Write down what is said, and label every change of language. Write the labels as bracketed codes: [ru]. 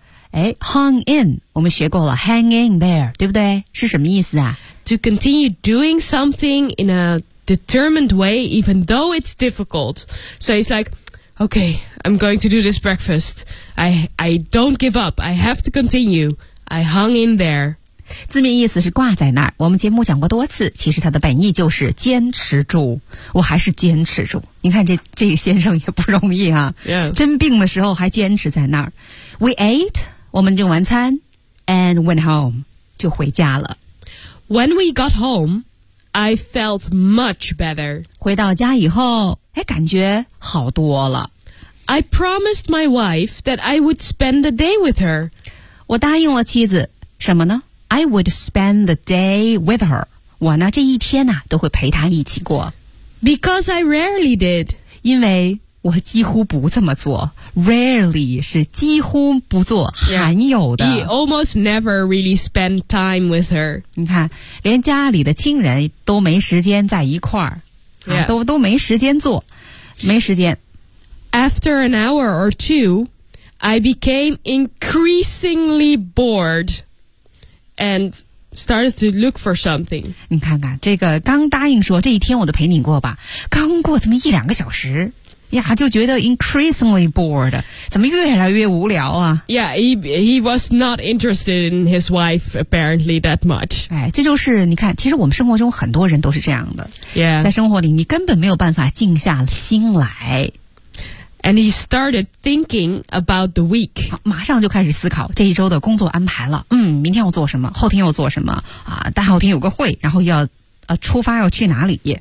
[zh] 哎 ， hung in，我们学过了 ， hang in there，对不对？是什么意思啊 [en] ？To continue doing something in a determined way even though it's difficult， so it's like。 Okay, I'm going to do this breakfast. I don't give up. I have to continue. I hung in there. [zh] 字面意思是挂在那儿。我们节目讲过多次，其实它的本意就是坚持住。我还是坚持住。你看这先生也不容易啊。 [en] Yeah. [zh] 真病的时候还坚持在那儿。 We ate, 我们用完餐 and went home, 就回家了。 [en] When we got home, I felt much better. [zh] 回到家以后哎，感觉好多了。 [en] I promised my wife that I would spend the day with her. [zh] 我答应了妻子，什么呢 ？ I would spend the day with her. 我呢，这一天呢、啊，都会陪她一起过。 [en] Because I rarely did. [zh] 因为我几乎不这么做。Rarely 是几乎不做，罕有的。 [en] Yeah. He almost never really spent time with her. [zh] 你看，连家里的亲人都没时间在一块儿。 [en] Yeah. [zh] 都没时间做，没时间。 [en] After an hour or two, I became increasingly bored and started to look for something. [zh] 你看看这个，刚答应说这一天我都陪你过吧，刚过这么一两个小时呀，就觉得 increasingly bored，怎么越来越无聊啊 [en] ？Yeah, he was not interested in his wife apparently that much. [zh] 哎，这就是你看，其实我们生活中很多人都是这样的。 [en] Yeah， [zh] 在生活里你根本没有办法静下心来。 [en] And he started thinking about the week. [zh] 马上就开始思考这一周的工作安排了。嗯，明天要做什么？后天要做什么？啊，大后天有个会，然后要出发要去哪里